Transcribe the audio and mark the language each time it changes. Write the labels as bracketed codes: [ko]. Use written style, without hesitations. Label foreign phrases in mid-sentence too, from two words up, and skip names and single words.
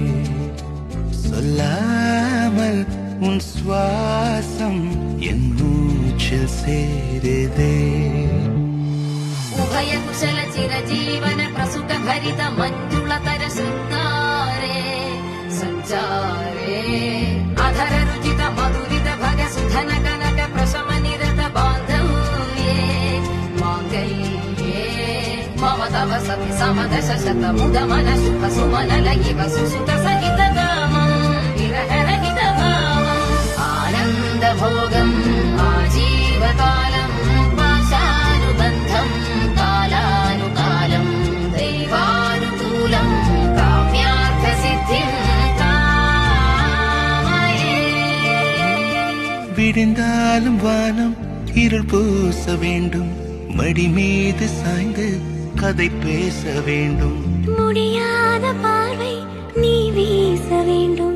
[ta] சொல்லாமல் உன் சுவாசம் என் மூச்சில் சேருதே. [sa] उभय कुशल चिरजीवन प्रसुख भरित मञ्जुलतर सुन्दारे सञ्चारे अधर रुचित மதுரித भग सुधन कनक प्रशम निरत बान्धव्ये माङ्गल्ये मम तव सति समदश शत मुद मन शुभ सुमन लयिव सुसुत सहित कामं विरहरहित भावम् आनन्द भोगम् आजीवकालम् पाशानुबन्धम् कालानुकालम् दैवानुकूलम् काम्यार्थ सिद्धिम् [ta] விடிந்தாலும் வானம் இருள் பூச வேண்டும். மடி மீது சாய்ந்து கதை பேச வேண்டும். முடியாத பார்வை நீ வீச வேண்டும்.